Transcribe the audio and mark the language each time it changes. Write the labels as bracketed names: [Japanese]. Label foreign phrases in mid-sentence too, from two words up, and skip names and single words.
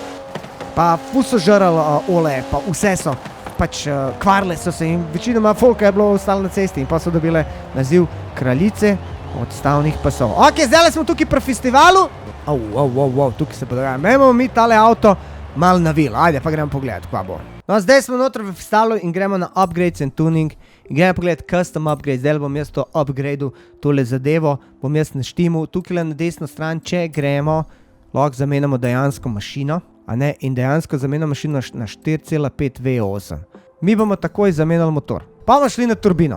[Slovenian] Pa ful so žrali ole, pa vse so, pač kvarle so se in večinoma folka je bilo ostalo na cesti in pa so dobile naziv kraljice odstavnih pasov. Ok, zdaj smo tukaj pri festivalu. Tukaj se podogajamo. Imamo mi tale avto malo navil, ajde pa gremo pogledat, kva bo. No, zdaj smo notri v festivalu in gremo na [English] upgrades and tuning [Slovenian] in gremo pogledat [English] custom upgrade. [Slovenian] Zdaj bom jaz to upgradeu, tole zadevo, bom jaz naštimal. Tukaj na desno stran, če gremo, lahko zamenjamo dejansko mašino. In dejansko zamenjamo mašino na 4,5 V8. Mi bomo takoj zamenjali motor. Pa bomo šli na turbino.